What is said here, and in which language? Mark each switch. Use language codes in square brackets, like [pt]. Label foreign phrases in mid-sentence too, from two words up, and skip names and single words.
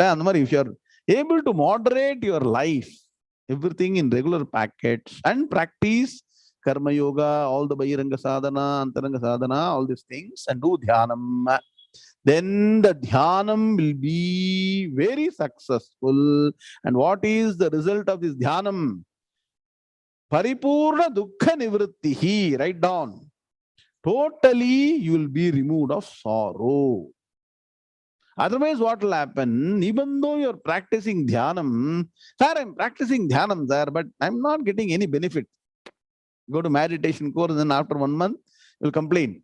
[en] If you are able to moderate your life, everything in regular packets and practice [sa] karma yoga, [en] all the [sa] bahiranga sadhana, antaranga sadhana, [en] all these things, and do dhyanam, then the dhyanam will be very successful. And what is the result of this dhyanam? [sa] Paripurna dukkha nivrittihi. [en] Write down. Totally you will be removed of sorrow. Otherwise, what will happen? Even though you're practicing dhyanam, sir, I'm practicing dhyanam, sir, but I'm not getting any benefit. Go to meditation course, and then after 1 month, you'll complain.